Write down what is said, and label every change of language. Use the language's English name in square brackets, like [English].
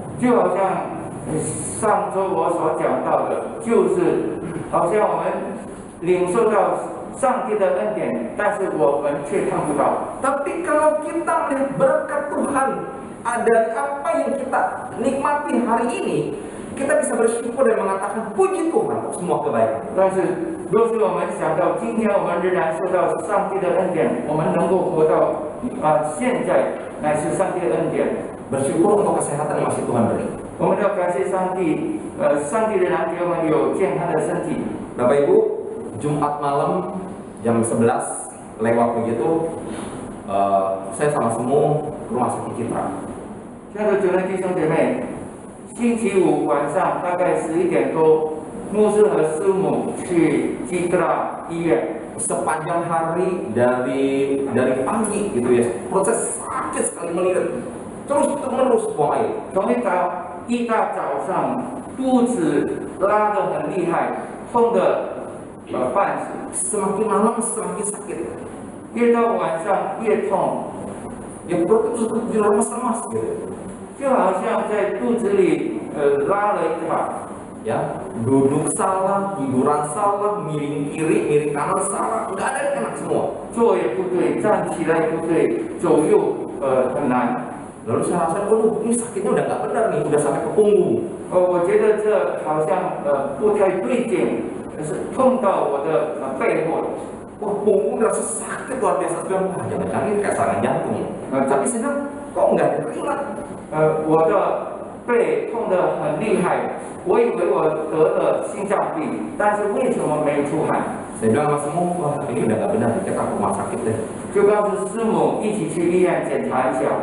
[Chinese] 就好像上周我所讲到的，就是好像我们领受到上帝的恩典，但是我们却看不到。 [Indonesian] Tapi kalau kita melihat berkat Tuhan ada apa yang kita nikmati hari ini, kita bisa bersyukur dan mengatakan puji Tuhan untuk semua kebaikan. [Chinese] 但是，若是我们想到今天我们仍然受到上帝的恩典，我们能够活到现在乃是上帝的恩典。 [Indonesian] Bersyukur untuk kesehatan yang masih Tuhan beri. [Chinese] 我们要感谢上帝，上帝仍然给我们有健康的身体。 [Indonesian] Bapak Ibu, Jumat malam jam 11 lewat begitu, saya sama semua ke rumah sakit Citra. [Chinese] 亲爱的主内弟兄姐妹，星期五晚上大概11点多，牧师和师母去基特拉医院。 [Indonesian] Sepanjang hari dari pagi gitu ya, proses sakit sekali melihat terus menerus buang air. [Chinese] 从一大早上肚子拉得很厉害，痛得半死， [Indonesian] Semakin malam semakin sakit. [Chinese] 越到晚上越痛， [Indonesian] Ya perut itu seperti diremas-remas gitu. [Chinese] 就好像在肚子里拉了一把。 [Indonesian] Ya, duduk salah, tiduran salah, miring kiri, miring kanan salah, nggak ada yang enak semua. [Chinese] 坐也不对，站起来也不对，走又很难。 [Indonesian] Lalu saya rasa, oh ini sakitnya udah nggak benar nih, udah sampai ke punggung. [Chinese] 我觉得这好像不太对劲，是痛到我的背后了。 [Indonesian] Wah, punggung udah sakit luar biasa. Saya bilang, wah jangan-jangan ini kayak serangan jantung. Tapi saya bilang, kok nggak ada keringat? [Chinese] 我的背痛得很厉害，我以为我得了心脏病，但是为什么没出汗？ [Indonesian] Saya bilang sama semua, wah ini udah nggak benar, kita ke rumah sakit deh. [Chinese] 就告诉师母一起去医院检查一下。